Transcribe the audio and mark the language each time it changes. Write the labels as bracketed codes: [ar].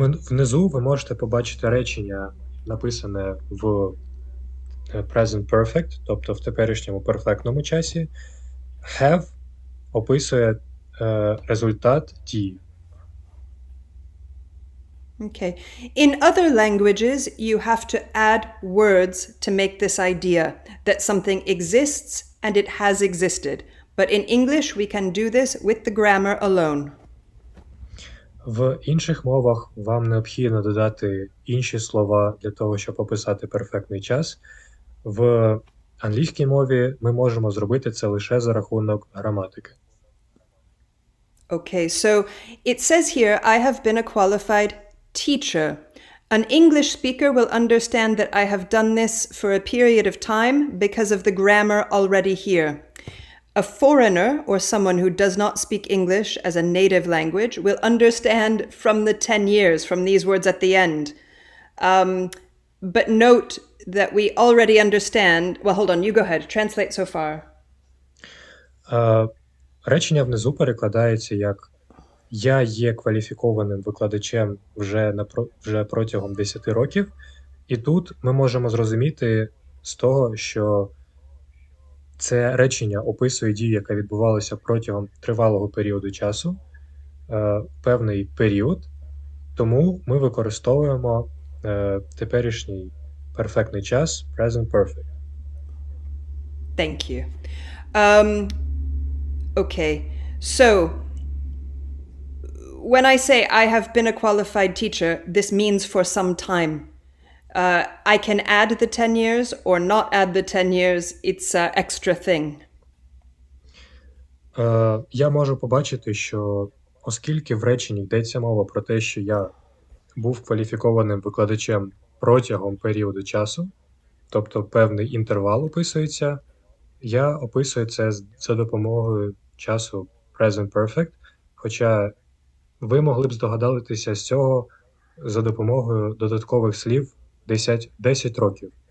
[uk] Внизу ви можете побачити речення, написане в present perfect, тобто в теперішньому перфектному часі. Have описує результат дії. [en] Okay. In other languages, you have to add words to make this idea that something exists and it has existed. But in English, we can do this with the grammar alone. [uk] В інших мовах вам необхідно додати інші слова для того, щоб описати перфектний час. В англійській мові ми можемо зробити це лише за рахунок граматики. [en] Okay, so it says here, I have been a qualified teacher. An English speaker will understand that I have done this for a period of time because of the grammar already here. A foreigner or someone who does not speak English as a native language will understand from the 10 years, from these words at the end. But note that we already understand. Well, hold on, you go ahead. Translate so far. [uk] Речення внизу перекладається як «Я є кваліфікованим викладачем вже протягом 10 років». І тут ми можемо зрозуміти з того, що це речення описує дію, яка відбувалася протягом тривалого періоду часу, певний період, тому ми використовуємо теперішній перфектний час present perfect. [en] Thank you. Okay, so when I say I have been a qualified teacher, this means for some time. I can add the 10 years or not add the 10 years. It's an extra thing. [uk] Я можу побачити, що оскільки в реченні йдеться мова про те, що я був кваліфікованим викладачем протягом періоду часу, тобто певний інтервал описується, я описую це за допомогою часу present perfect, хоча ви могли б здогадатися з цього за допомогою додаткових слів 10 років.